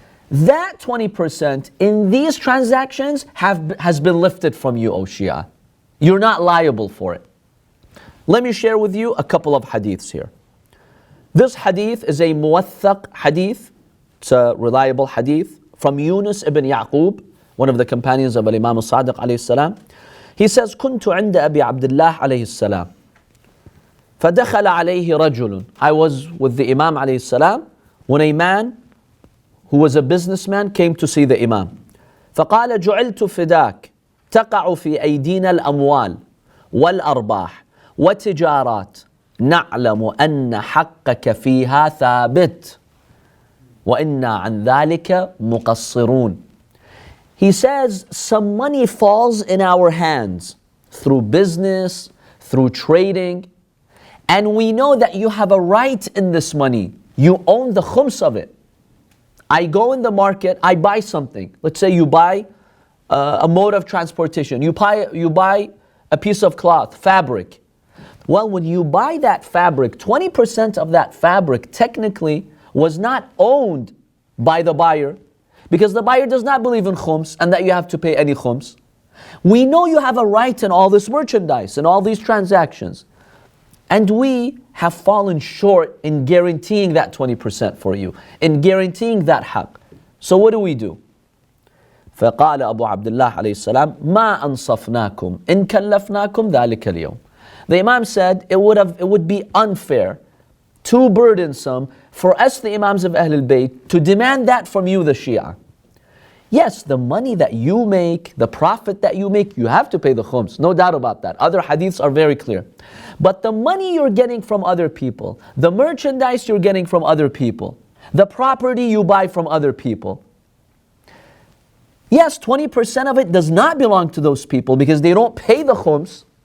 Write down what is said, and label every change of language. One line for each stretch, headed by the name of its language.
English: That 20% in these transactions has been lifted from you, O Shia. You're not liable for it. Let me share with you a couple of hadiths here. This hadith is a muwaththaq hadith. It's a reliable hadith from Yunus ibn Yaqub, one of the companions of Imam al-Sadiq alayhi salam.
Arabic: He says, كنت عند أبي عبد الله عليه السلام فدخل عليه رجل.
English: I was with the Imam alayhi salam when a man who was a businessman came to see the Imam.
Arabic: فقال جعلت فداك تقع في أيدينا الأموال والأرباح وتجارات نعلم أن حقك فيها ثابت وإنا عن ذلك مقصرون.
English: He says some money falls in our hands through business, through trading, and we know that you have a right in this money. You own the khums of it. I go in the market, I buy something. Let's say you buy a mode of transportation. You buy a piece of cloth, fabric. Well, when you buy that fabric, 20% of that fabric technically was not owned by the buyer, because the buyer does not believe in khums and that you have to pay any khums. We know you have a right in all this merchandise and all these transactions. And we have fallen short in guaranteeing that 20% for you, in guaranteeing that haqq. So what do?
Arabic: فقال أبو عبد الله عليه السلام ما أنصفناكم إن كلفناكم ذلك اليوم.
English: The Imam said it would be unfair, too burdensome for us, the Imams of Ahlul Bayt, to demand that from you, the Shia. Yes, the money that you make, the profit that you make, you have to pay the khums, no doubt about that. Other hadiths are very clear. But the money you're getting from other people, the merchandise you're getting from other people, the property you buy from other people, yes, 20% of it does not belong to those people because they don't pay the khums.